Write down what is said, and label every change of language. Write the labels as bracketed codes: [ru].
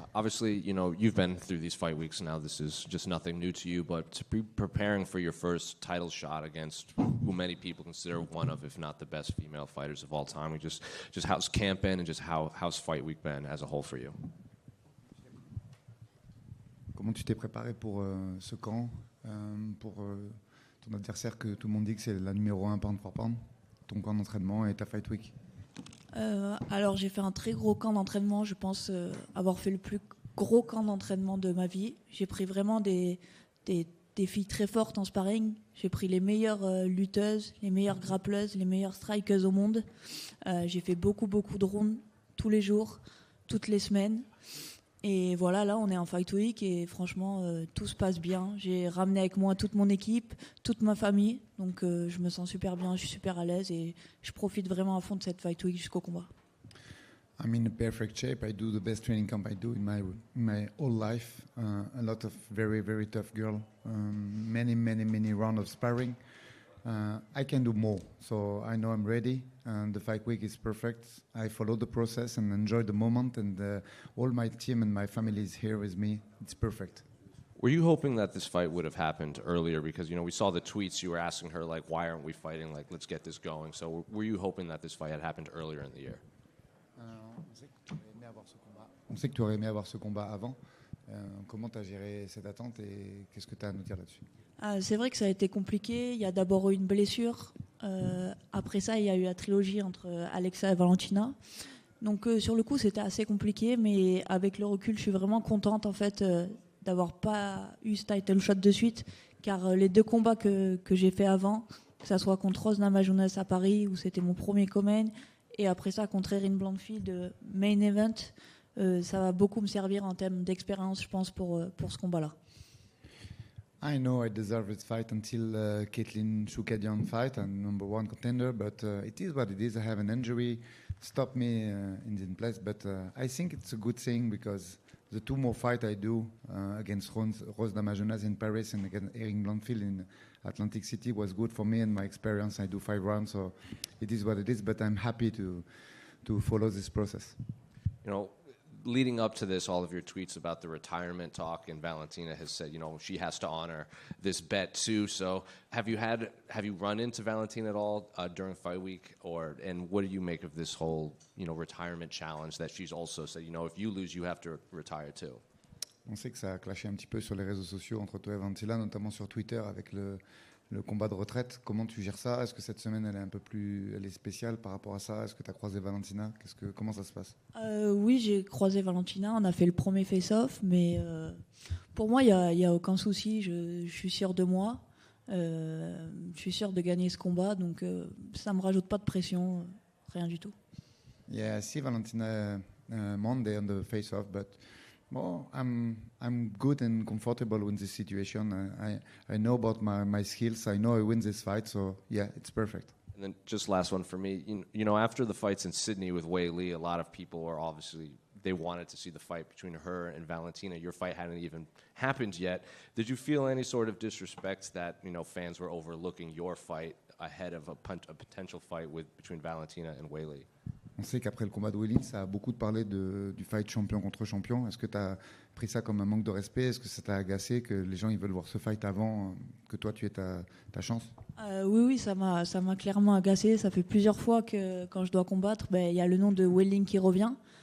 [en] Obviously, you know, you've been through these fight weeks now. This is just nothing new to you, but to be preparing for your first title shot against who many people consider one of, if not the best female fighters of all time, just how's camp been and just how's fight week been as a whole for you? [fr] Comment tu t'es préparé pour ce camp, pour ton adversaire que tout le monde dit que c'est la numéro 1 [en] pound for pound, [fr] ton camp d'entraînement et ta fight week? Alors j'ai fait un très gros camp d'entraînement, je pense avoir fait le plus gros camp d'entraînement de ma vie. J'ai pris vraiment des filles très fortes en sparring, j'ai pris les meilleures lutteuses, les meilleures grappleuses, les meilleures strikeuses au monde. J'ai fait beaucoup de rounds tous les jours, toutes les semaines. Et voilà, là, on est en Fight Week et franchement, tout se passe bien. J'ai ramené avec moi toute mon équipe, toute ma famille. Donc, je me sens super bien, je suis super à l'aise et je profite vraiment à fond de cette Fight Week jusqu'au combat. [en] I'm in a perfect shape. I do the best training camp I do in my whole life. A lot of very, very tough girl. Many rounds of sparring. I can do more, so I know I'm ready. And the fight week is perfect. I follow the process and enjoy the moment. And all my team and my family is here with me. It's perfect. Were you hoping that this fight would have happened earlier? Because, we saw the tweets. You were asking her, like, why aren't we fighting? Like, let's get this going. So were you hoping that this fight had happened earlier in the year? [fr] On sait que tu aurais aimé avoir ce combat avant. Comment tu as géré cette attente et qu'est-ce que tu as à nous dire là-dessus? C'est vrai que ça a été compliqué. Il y a d'abord eu une blessure. Après ça, il y a eu la trilogie entre Alexa et Valentina. Donc sur le coup, c'était assez compliqué. Mais avec le recul, je suis vraiment contente en fait d'avoir pas eu ce title shot de suite. Car les deux combats que j'ai fait avant, que ça soit contre Rose Namajunas à Paris, où c'était mon premier co-main, et après ça contre Erin Blanchfield, main event, ça va beaucoup me servir en termes d'expérience, je pense, pour ce combat-là. [en] I know I deserve this fight until Caitlin Choukadian fight. I'm number one contender, but it is what it is. I have an injury, stopped me in this place, but I think it's a good thing because the two more fights I do against Rose Namajunas in Paris and against Erin Blanchfield in Atlantic City was good for me and my experience. I do 5 rounds, so it is what it is, but I'm happy to follow this process. Leading up to this, all of your tweets about the retirement talk, and Valentina has said, she has to honor this bet too. So have you run into Valentina at all during fight week, and what do you make of this whole, retirement challenge that she's also said, if you lose, you have to retire too? [fr] On sait que ça a clashé un petit peu sur les réseaux sociaux entre toi et Valentina, notamment sur Twitter avec le combat de retraite. Comment tu gères ça? Est-ce que cette semaine elle est spéciale par rapport à ça? Est-ce que tu as croisé Valentina? Comment ça se passe? Oui, j'ai croisé Valentina, on a fait le premier face-off, mais pour moi il y a aucun souci, je suis sûr de moi, je suis sûr de gagner ce combat, donc ça me rajoute pas de pression, rien du tout. [en] Yeah, I see Valentina Monday on the face-off, but I'm good and comfortable in this situation. I know about my skills. I know I win this fight, so yeah, it's perfect. And then just last one for me. After the fights in Sydney with Wei Li, a lot of people were obviously, they wanted to see the fight between her and Valentina. Your fight hadn't even happened yet. Did you feel any sort of disrespect that fans were overlooking your fight ahead of a potential fight between Valentina and Wei Li? [fr] On sait qu'après le combat de Wei Li, ça a beaucoup parlé du fight champion contre champion. Est-ce que tu as pris ça comme un manque de respect? Est-ce que ça t'a agacé que les gens ils veulent voir ce fight avant que toi tu aies ta chance? Oui, ça m'a clairement agacé. Ça fait plusieurs fois que quand je dois combattre, il y a le nom de Wei Li qui revient.